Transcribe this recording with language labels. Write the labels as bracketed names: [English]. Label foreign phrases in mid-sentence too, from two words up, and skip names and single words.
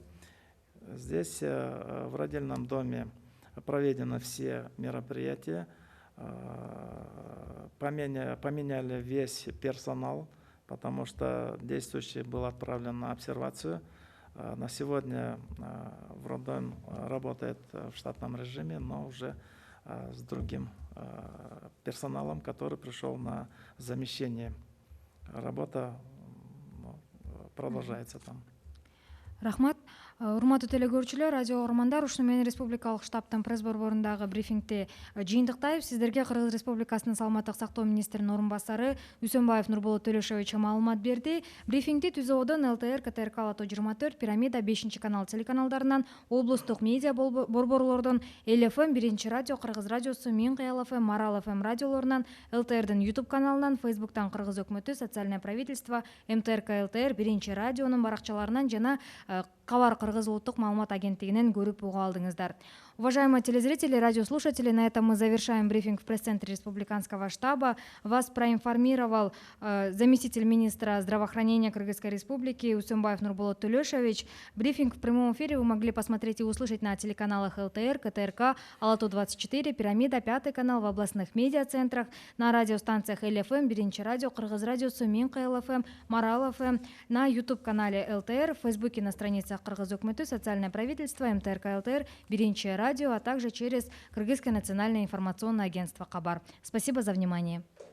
[Russian] Здесь в родильном доме проведены все мероприятия, поменяли весь персонал, потому что действующий был отправлен на обсервацию. На сегодня в роддом работает в штатном режиме, но уже с другим персоналом, который пришел на замещение. Работа продолжается там. [Kyrgyz] Рахмат. Урматтуу телекөрүүчүлөр, радио угармандар, ушуну менен республикалык штабтын пресс борборундагы брифингти жыйынтыктайбыз. Сиздерге Кыргыз Республикасынын саламаттык сактоо министринин орун басары Үсөнбаев Нурболот Төлөшович маалымат берди. Брифингти ТүЗОдон ЛТР, КТРК, Алато 24, Пирамида, 5-канал телеканалдарынан, облустук медиа борборлордон, ЛФМ, 1-радио, Кыргыз радиосу, Мен Кыял ФМ, Марал ФМ радиолорунан, ЛТРдин YouTube каналынан, Фейсбуктан Кыргыз өкмөтү, [Russian] Социальное правительство, [Kyrgyz] МТРК ЛТР, 1-радионун баракчаларынан жана Кабар Кыргыз улуттук маалымат агенттигинен көрүп уга алдыңыздар. [Russian] Уважаемые телезрители, радиослушатели, на этом мы завершаем брифинг в пресс-центре Республиканского штаба. Вас проинформировал заместитель министра здравоохранения Кыргызской Республики Үсөнбаев Нурболот Төлөшович. Брифинг в прямом эфире вы могли посмотреть и услышать на телеканалах ЛТР, КТРК, Алато 24, Пирамида, 5 канал в областных медиацентрах, на радиостанциях ЛФМ, 1-радио, Кыргыз радиосу, Мен Кыял ФМ, Марал ФМ, на YouTube-канале ЛТР, в Фейсбуке на страницах Кыргыз өкмөтү, Социальное правительство, МТРК ЛТР, 1-радио, а также через Кыргызское национальное информационное агентство Кабар. Спасибо за внимание.